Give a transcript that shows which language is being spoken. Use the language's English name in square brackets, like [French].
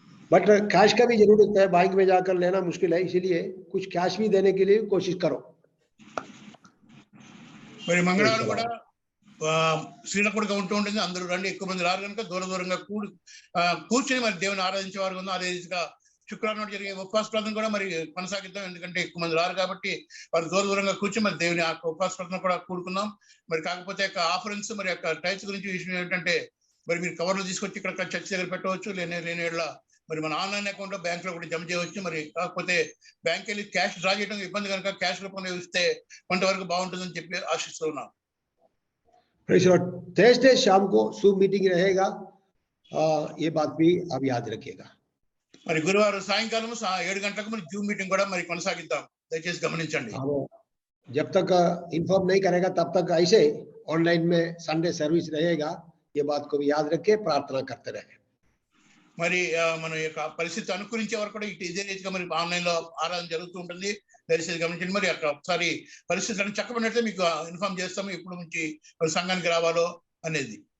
[Hindi] But cash का भी जरूरत है, बाइक में जाकर लेना मुश्किल है, इसीलिए कुछ कैश भी देने के लिए कोशिश करो। [Telugu] మరి మంగళవారం కూడా శ్రీలకుడిగా ఉంటూ ఉంటుంది, అందరూ రండి, ఎక్కువ మంది రారు కనుక దూర దూరంగా కూర్చొని మరి దేవుని ఆరాధించే వారు ఉందో, అదే రీతిగా శుక్రవారం నాడు జరిగే ఉపవాస ప్రార్థన కూడా మరి కొనసాగిద్దాం, ఎందుకంటే ఎక్కువ మంది రారు కాబట్టి వారు దూర దూరంగా కూర్చొని మరి దేవుని ఆ ఉపవాస ప్రార్థన కూడా కూడుకుందాం. మరి కాకపోతే యొక్క ఆఫరెన్స్ మరి యొక్క టైప్స్ గురించి విషయం ఏంటంటే, మరి మీరు కవర్లు తీసుకొచ్చి ఇక్కడ చర్చ్ దగ్గర పెట్టవచ్చు, లేనేళ్ళ మరి మన ఆన్లైన్ అకౌంట్ లో బ్యాంక్ లో కూడా జమ చేయవచ్చు. మరి కాకపోతే బ్యాంక్ వెళ్ళి క్యాష్ డ్రా చేయడం ఇబ్బంది కనుక క్యాష్ రూపంలో ఇస్తే కొంతవరకు బాగుంటుందని చెప్పి ఆశిస్తూ ఉన్నాం. [Hindi] थर्सडे शाम को सूम मीटिंग रहेगा, ये बात भी आप याद रखिएगा. [Telugu] మరి గురువారం సాయంకాలం 7 గంటలకు మరి జూమ్ మీటింగ్ కూడా మరి కొనసాగిద్దాం, దయచేసి గమనించండి. [Hindi] जब तक इन्फॉर्म नहीं करेगा तब तक ऐसे ऑनलाइन में संडे सर्विस रहेगा, ये बात को भी याद रखे, प्रार्थना करते रहे. [Telugu] మరి మన యొక్క పరిస్థితి అనుకూలించే వరకు కూడా ఇదే రీతిగా మరి ఆన్లైన్ లో ఆరాధన జరుగుతూ ఉంటుంది, దయచేసి గమనించండి. మరి అక్కడ ఒకసారి పరిస్థితులను చక్కబడినట్లయితే మీకు ఇన్ఫార్మ్ చేస్తాము ఎప్పుడు నుంచి మరి సంఘానికి రావాలో అనేది.